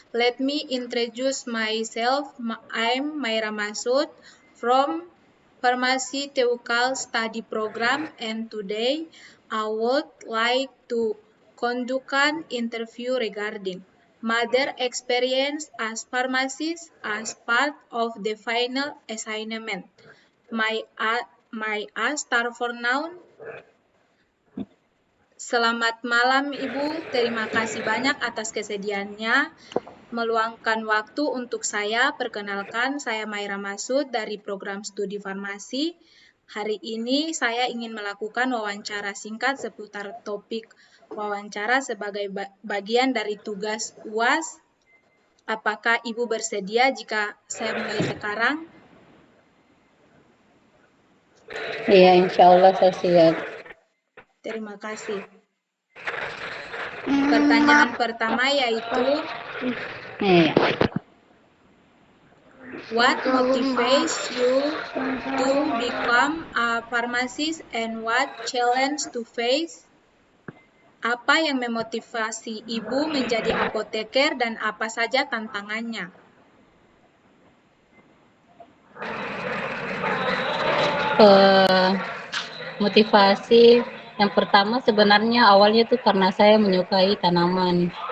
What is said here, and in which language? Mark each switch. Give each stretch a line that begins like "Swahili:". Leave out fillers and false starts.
English: Let me introduce myself. I'm Maira Masud from Pharmaceutical Study Program, and today I would like to conduct an interview regarding mother experience as pharmacist as part of the final assignment. My start for now.
Indonesian: Selamat malam Ibu, terima kasih banyak atas kesediaannya meluangkan waktu untuk saya. Perkenalkan, saya Maira Masud dari program studi farmasi. Hari ini saya ingin melakukan wawancara singkat seputar topik wawancara sebagai bagian dari tugas UAS. Apakah Ibu bersedia jika saya mulai sekarang? Iya, insya Allah saya siap. Terima kasih. Pertanyaan pertama yaitu, Iya.
English: what motivates you to become a pharmacist and what challenge to face?
Indonesian: Apa yang memotivasi Ibu menjadi apoteker dan apa saja tantangannya? Motivasi yang pertama sebenarnya awalnya tuh karena saya menyukai tanaman.